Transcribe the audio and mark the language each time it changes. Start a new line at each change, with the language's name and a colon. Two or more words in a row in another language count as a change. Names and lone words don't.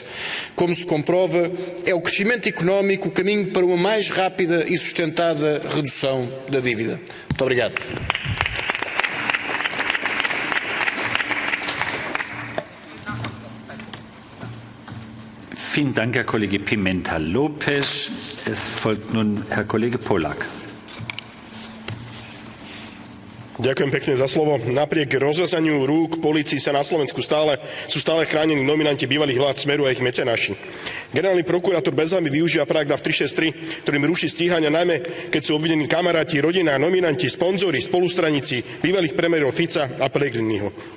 Portuguese: Como se comprova, é o crescimento económico o caminho para uma mais rápida e sustentada redução da dívida. Muito obrigado.
German: Vielen Dank, Herr Kollege Pimenta Lopes. Es folgt nun Herr Kollege Polák.
Slovak: Ďakujem pekne za slovo. Napriek rozrezaniu rúk polícii sa na Slovensku sú stále chránení nominanti bývalých vlád Smeru a ich mecenáši. Generálny prokurátor bez hanby využíva paragraf 363, ktorým ruší stíhania, najmä keď sú obvinení kamaráti, rodina, nominanti, sponzori, spolustraníci bývalých premiérov Fica a Pellegriniho.